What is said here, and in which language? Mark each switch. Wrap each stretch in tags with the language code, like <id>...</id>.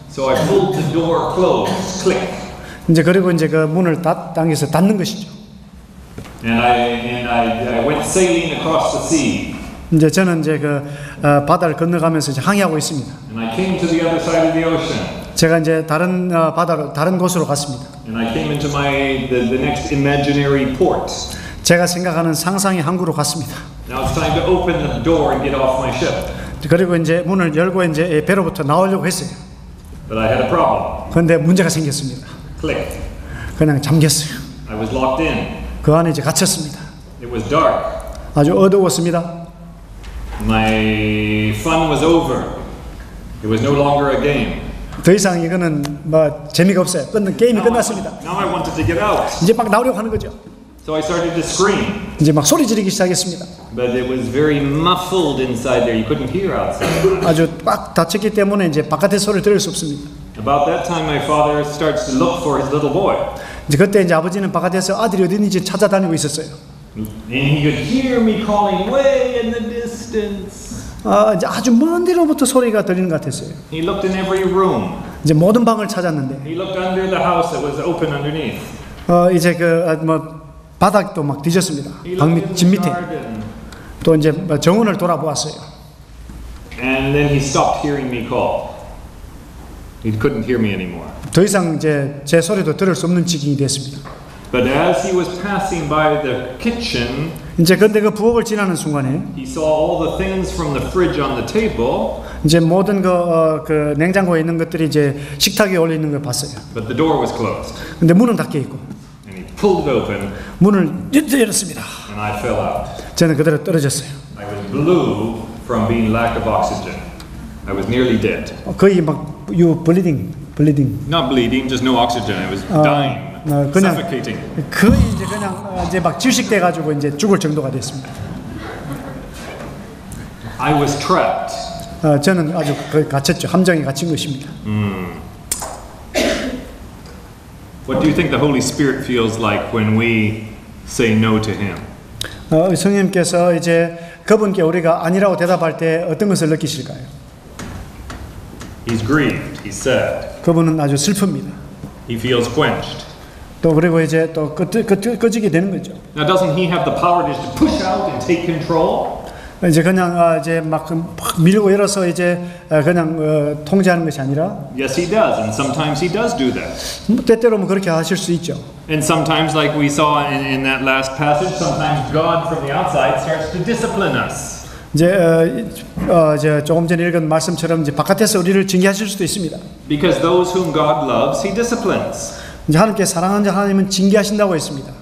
<en>So I pulled the door closed, click.</en> <ko>이제 그리고 이제 그 문을 당겨서 닫는 것이죠.</ko> <en>And I went sailing across the sea.</en> <ko>이제 저는 이제 바다를 건너가면서 이제 항해하고 있습니다.</ko> <en>And I came to the other side of the ocean.</en> <ko>제가 이제 다른 곳으로 갔습니다.</ko> <en>And I came into the next imaginary port.</en> <ko>제가 생각하는 상상의 항구로 갔습니다.</ko> <en>Now it's time to open the door and get off my ship.</en> <ko>그리고 이제 문을 열고 이제 배로부터 나오려고 했어요.</ko> <en>But I had a problem.</en> <ko>그런데 문제가 생겼습니다.</ko> <en>Click.</en> <ko>그냥 잠겼어요.</ko> <en>I was locked in.</en> <ko>그 안에 이제 갇혔습니다.</ko> <en>It was dark.</en> <ko>아주 어두웠습니다.</ko> <en>My fun was over. It was no longer a game.</en> <ko>더 이상 이거는 재미가 없어요. 게임이 끝났습니다.</ko> <en>Now I wanted to get out.</en> <ko>이제 막 나오려고 하는 거죠.</ko> <en>So I started to scream.</en> <ko>이제 막 소리 지르기 시작했습니다.</ko> <en>But it was very muffled inside there. You couldn't hear outside.</en> <ko>아주 꽉 닫혔기 때문에 이제 바깥의 소리를 들을 수 없습니다.</ko> <en>About that time, my father starts to look for his little boy.</en> <ko>이제 그때 이제 아버지는 바깥에서 아들이 어디 있는지 찾아다니고 있었어요.</ko> <en>And he could hear me calling way in the distance.</en> <ko>이제 아주 먼 데로부터 소리가 들리는 것 같았어요.</ko> <en>He looked in every room.</en> <ko>이제 모든 방을 찾았는데,</ko> <en>He looked under the house that was open underneath.</en> <ko>이제 바닥도 막 뒤졌습니다.</ko> <en>He</en> <ko>방</ko> <en>looked in</en> <ko>집</ko> <en>the</en> <ko>밑에.</ko> <en>garden.</en> <ko>또 이제 정원을 돌아보았어요.</ko> <en>And then he stopped hearing me call. He couldn't hear me anymore.</en> <ko>더 이상 이제 제 소리도 들을 수 없는 지경이 됐습니다.</ko> <en>But as he was passing by the kitchen,</en> <ko>이제 근데 그 부엌을 지나는 순간에</ko> <en>he saw all the things from the fridge on the table.</en> <ko>이제 모든 그 냉장고에 있는 것들이 이제 식탁에 올려 있는 걸 봤어요.</ko> <en>But the door was closed.</en> <ko>근데 문은 닫혀 있고.</ko> <en>And he pulled it open.</en> <ko>문을 열었습니다.</ko> <en>And I fell out.</en> <ko>저는 그대로 떨어졌어요.</ko> <en>I was blue from being lack of oxygen. I was nearly dead.</en> <ko>거의 막 bleeding.</ko> <en>Not bleeding, just no oxygen. I was dying,</en> <ko>그냥</ko> <en>suffocating.</en> <ko>거의 이제 막 질식돼 가지고 이제 죽을 정도가 됐습니다.</ko> <en>I was trapped.</en> <ko>저는 아주 거의 갇혔죠. 함정에 갇힌 것입니다.</ko> <en>What do you think the Holy Spirit feels like when we say no to Him?</en> <ko>성령님께서 이제 그분께 우리가 아니라고 대답할 때 어떤 것을 느끼실까요?</ko> <en>He's grieved. He's sad.</en> <ko>그분은 아주 슬픕니다.</ko> <en>He feels quenched.</en> <ko>또 그리고 이제 또 꺼지게 되는 거죠.</ko> <en>Now, doesn't He have the power just to push out and take control?</en> <ko>이제 그냥 이제 막 밀고 열어서 이제 그냥 통제하는 것이 아니라</ko> <en>Yes, he does, and sometimes he does do that.</en> <ko>때때로 뭐 그렇게 하실 수 있죠.</ko> <en>And sometimes, like we saw in that last passage, sometimes God from the outside starts to discipline us.</en> <ko>이제 조금 전에 읽은 말씀처럼 이제 바깥에서 우리를 징계하실 수도 있습니다.</ko> <en>Because those whom God loves, he disciplines.</en> <ko>이제 하나님께 사랑하는 자 하나님은 징계하신다고 했습니다.</ko>